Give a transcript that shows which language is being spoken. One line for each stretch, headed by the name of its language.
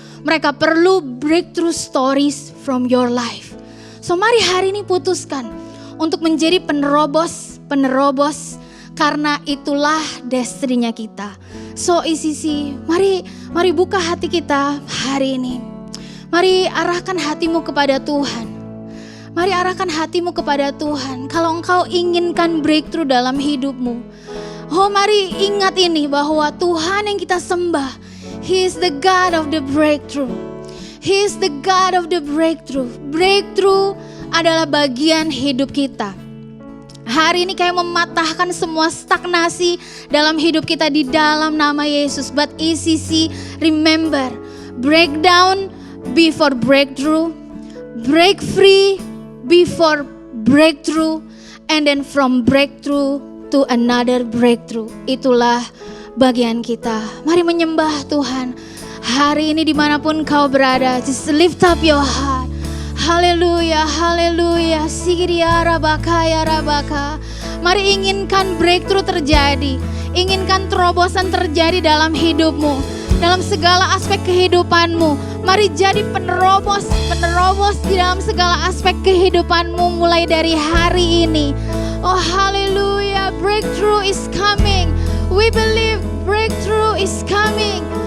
Indonesian: Mereka perlu
English: breakthrough stories from your life.
Indonesian: So mari hari ini putuskan untuk menjadi penerobos karena itulah destiny-nya kita. So ECC, mari buka hati kita hari ini. Mari arahkan hatimu kepada Tuhan. Mari arahkan hatimu kepada Tuhan. Kalau engkau inginkan breakthrough dalam hidupmu, mari ingat ini bahwa Tuhan yang kita sembah,
English: He is the God of the breakthrough. He is the God of the breakthrough.
Indonesian: Breakthrough adalah bagian hidup kita. Hari ini kayak mematahkan semua stagnasi dalam hidup kita di dalam nama Yesus.
English: But ECC, remember, breakdown before breakthrough, break free before breakthrough, and then from breakthrough to another breakthrough.
Indonesian: Itulah bagian kita. Mari menyembah Tuhan. Hari ini dimanapun kau berada,
English: just lift up your heart.
Indonesian: Haleluya, haleluya. Sigiria rabaka ya rabaka. Mari inginkan breakthrough terjadi. inginkan terobosan terjadi dalam hidupmu, dalam segala aspek kehidupanmu. Mari jadi penerobos di dalam segala aspek kehidupanmu mulai dari hari ini.
English: Oh haleluya, breakthrough is coming. We believe breakthrough is coming.